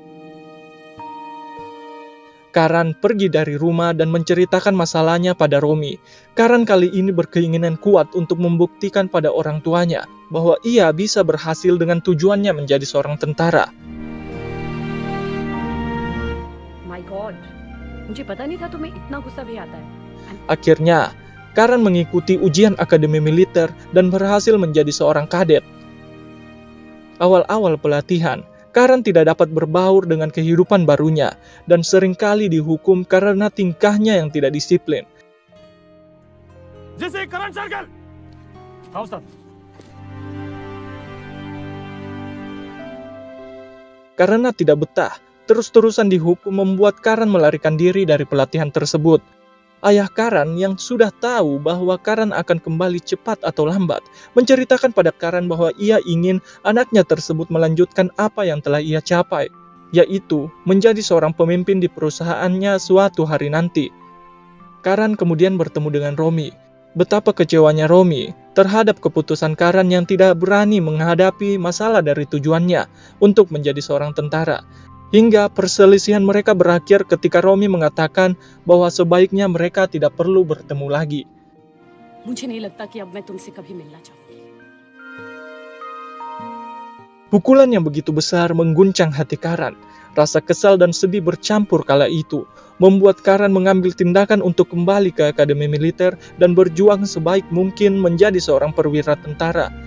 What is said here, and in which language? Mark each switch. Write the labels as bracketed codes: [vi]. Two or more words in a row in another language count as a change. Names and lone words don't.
[id] Karan pergi dari rumah dan menceritakan masalahnya pada Romi. Karan kali ini berkeinginan kuat untuk membuktikan pada orang tuanya bahwa ia bisa berhasil dengan tujuannya menjadi seorang tentara. [en] My God, [hi] मुझे पता नहीं था तुम्हें इतना गुस्सा भी आता है. [id] Akhirnya, Karan mengikuti ujian Akademi Militer dan berhasil menjadi seorang kadet. Awal-awal pelatihan, Karan tidak dapat berbaur dengan kehidupan barunya dan seringkali dihukum karena tingkahnya yang tidak disiplin. [en] Jesse, Karan Circle! How, sir? [id] karena tidak betah terus-terusan dihukum membuat Karan melarikan diri dari pelatihan tersebut. Ayah Karan yang sudah tahu bahwa Karan akan kembali cepat atau lambat, menceritakan pada Karan bahwa ia ingin anaknya tersebut melanjutkan apa yang telah ia capai, yaitu menjadi seorang pemimpin di perusahaannya suatu hari nanti. Karan kemudian bertemu dengan Romi. Betapa kecewanya Romi terhadap keputusan Karan yang tidak berani menghadapi masalah dari tujuannya untuk menjadi seorang tentara. Hingga perselisihan mereka berakhir ketika Romi mengatakan bahwa sebaiknya mereka tidak perlu bertemu lagi. [hi] मुझे नहीं लगता कि अब मैं तुमसे कभी मिलना चाहूंगी. [id] Pukulan yang begitu besar mengguncang hati Karan. Rasa kesal dan sedih bercampur kala itu, membuat Karan mengambil tindakan untuk kembali ke akademi militer dan berjuang sebaik mungkin menjadi seorang perwira tentara.